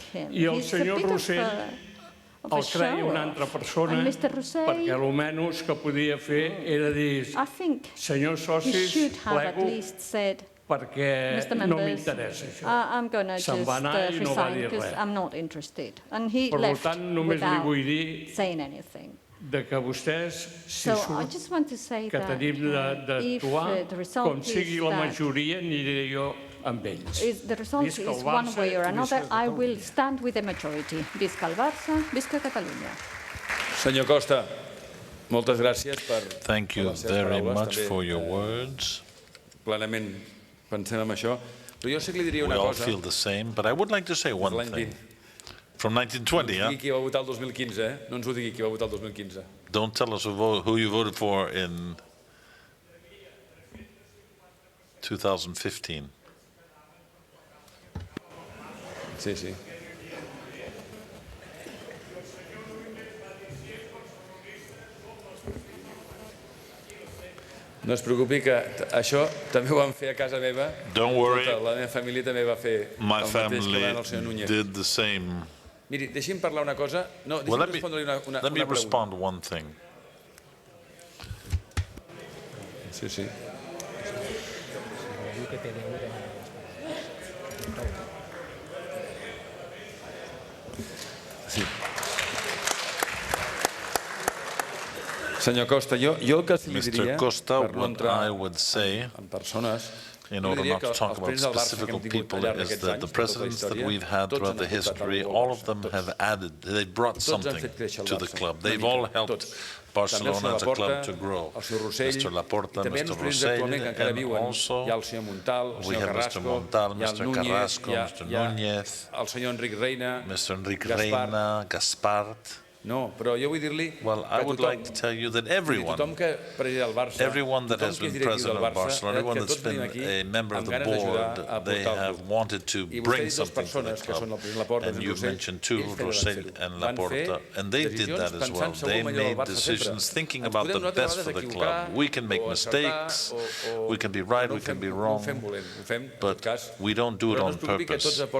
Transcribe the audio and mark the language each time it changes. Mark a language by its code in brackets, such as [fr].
[ca] I el senyor Rossell el creia una altra persona perquè almenys que podia fer era dir senyors socis, plego perquè no m'interessa això. Se'n va anar i no va dir res. Per tant, només li vull dir que vostès, si surt que tenim d'actuar, com sigui la majoria, aniré jo amb ells. [en] The result is one way or another, I will stand with the majority. [ca] Visca el Barça, visca Catalunya. Senyor Costa, moltes gràcies per les seves paraules. [en] Thank you very much for your words. [ca] Plenament pensem en això. Però jo sí que li diria una cosa. cosa. [en] We all feel the same, but I would like to say one thing. From 1920, [ca] no ens digui qui va votar el 2015, No ens ho digui qui va votar el 2015. [en] Don't tell us who you voted for in 2015. [ca] Sí. No es preocupi que això també ho vam fer a casa meva. [en] Don't worry. [ca] La meva família també va fer el mateix que el senyor Núñez. [en] My family did the same. [ca] Miri, deixi'm parlar una cosa. No, deixi'm respondre-li una pregunta. [en] Let me respond one thing. [ca] Sí. Senyor Costa, jo el que li diria, per no entrar en persones, [en] in order not to talk about specific people, is that the presidents that we've had throughout the history, all of them have added, they brought something to the club. They've all helped Barcelona as a club to grow. Mr. Laporta, Mr. Rossell, and also we have Mr. Montal, Mr. Carrasco, Mr. Núñez, Mr. Enric Reina, Gaspart. [ca] No, però jo vull dir-li que [en] everyone that has been president of Barcelona, everyone that's been a member of the board, they have wanted to bring something to the club. And you mentioned two, Rossell and Laporta, and they did that as well. They made decisions thinking about the best for the club. We can make mistakes, we can be right, we can be wrong, but we don't do it on purpose.